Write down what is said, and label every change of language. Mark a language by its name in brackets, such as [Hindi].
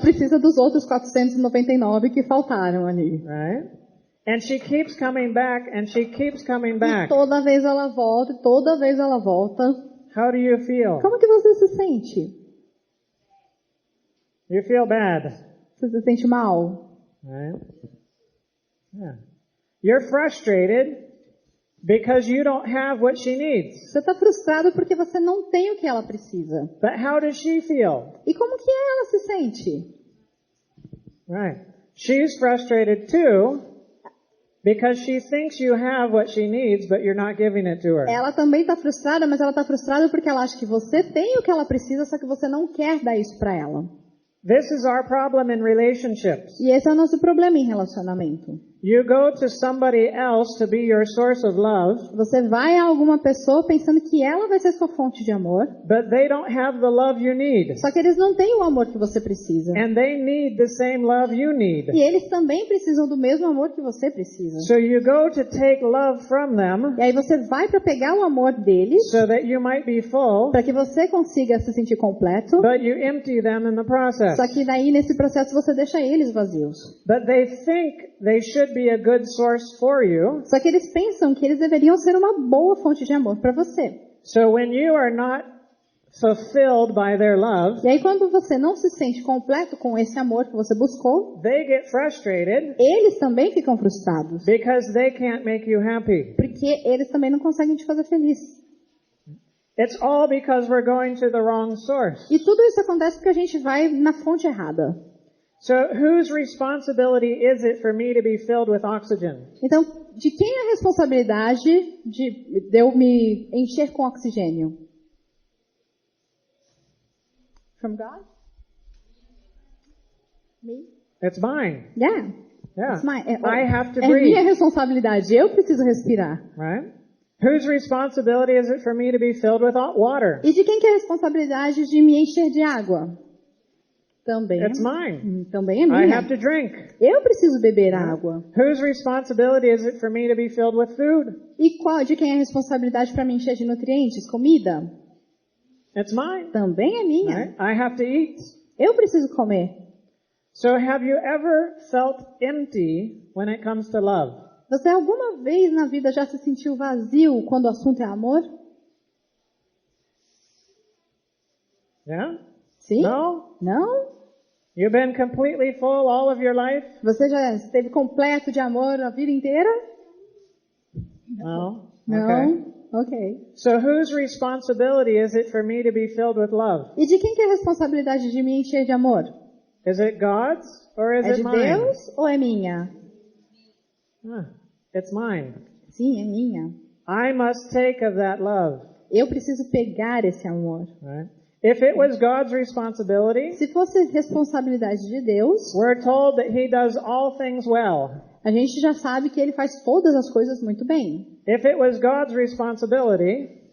[Portuguese] precisa dos outros 499 que faltaram ali. [English] right? And she keeps coming back, and she keeps coming [Portuguese] E [English] back. [Portuguese] toda vez ela volta, toda vez ela volta. [English] How do you feel? [Portuguese] Como que você se sente? [English] You feel bad, [Portuguese] Você se sente mal? [English] right? Yeah. You're frustrated because you don't have what she needs. [Portuguese] Você está frustrado porque você não tem o que ela precisa. [English] But how does she feel? [Portuguese] E como que ela se sente? [English] Right. She's frustrated too because she thinks you have what she needs, but you're not giving it to her. [Portuguese] Ela também está frustrada, mas ela está frustrada porque ela acha que você tem o que ela precisa, só que você não quer dar isso para ela. [English] This is our problem in relationships. [Portuguese] E esse é o nosso problema em relacionamento. [English] You go to somebody else to be your source of love, [Portuguese] Você vai a alguma pessoa pensando que ela vai ser sua fonte de amor, [English] but they don't have the love you need. [Portuguese] só que eles não têm o amor que você precisa. [English] And they need the same love you need. [Portuguese] E eles também precisam do mesmo amor que você precisa. [English] So you go to take love from them [Portuguese] E aí você vai para pegar o amor deles, [English] so that you might be full, [Portuguese] para que você consiga se sentir completo, [English] but you empty them in the process. [Portuguese] só que daí nesse processo você deixa eles vazios. [English] But they think they should be a good source for you. [Portuguese] Só que eles pensam que eles deveriam ser uma boa fonte de amor para você. [English] So when you are not fulfilled by their love, [Portuguese] E aí quando você não se sente completo com esse amor que você buscou, [English] they get frustrated [Portuguese] eles também ficam frustrados, [English] because they can't make you happy. [Portuguese] porque eles também não conseguem te fazer feliz. [English] It's all because we're going to the wrong source. [Portuguese] E tudo isso acontece porque a gente vai na fonte errada. [English] So whose responsibility is it for me to be filled with oxygen? [Portuguese] Então, de quem é a responsabilidade de eu me encher com oxigênio? [English] From God? Me? It's mine. Yeah. Yeah. It's mine. I have to [Portuguese] É minha [English] breathe, [Portuguese] responsabilidade. Eu preciso respirar. [English] right? Whose responsibility is it for me to be filled with water? [Portuguese] E de quem que é a responsabilidade de me encher de água? Também. [English] It's mine. [Portuguese] Também é [English] I [Portuguese] minha. [English] have to drink. [Portuguese] Eu preciso beber água. [English] Whose responsibility is it for me to be filled with food? [Portuguese] E de quem é a responsabilidade para me encher de nutrientes? Comida? [English] It's mine. [Portuguese] Também é minha. [English] Right? I have to eat. [Portuguese] Eu preciso comer. [English] So have you ever felt empty when it comes to love? [Portuguese] Você alguma vez na vida já se sentiu vazio quando o assunto é amor? [English] Yeah? [Portuguese] Sim? [English] No? [Portuguese] Não? [English] You've been completely full all of your life? [Portuguese] Você já esteve completo de amor a vida inteira? [English] No? [Portuguese] Não? [English] Okay. [Portuguese] Ok. [English] So whose responsibility is it for me to be filled with love? [Portuguese] E de quem que é a responsabilidade de me encher de amor? [English] Is it God's or is [Portuguese] É [English] it [Portuguese] de [English] mine? [Portuguese] Deus ou é minha? [English] It's mine. [Portuguese] Sim, é minha. [English] I must take of that love. [Portuguese] Eu preciso pegar esse amor. [English] Right? If it was God's responsibility, [Portuguese] Se fosse responsabilidade de Deus, [English] we're told that He does all things well. [Portuguese] a gente já sabe que Ele faz todas as coisas muito bem. [English] If it was God's responsibility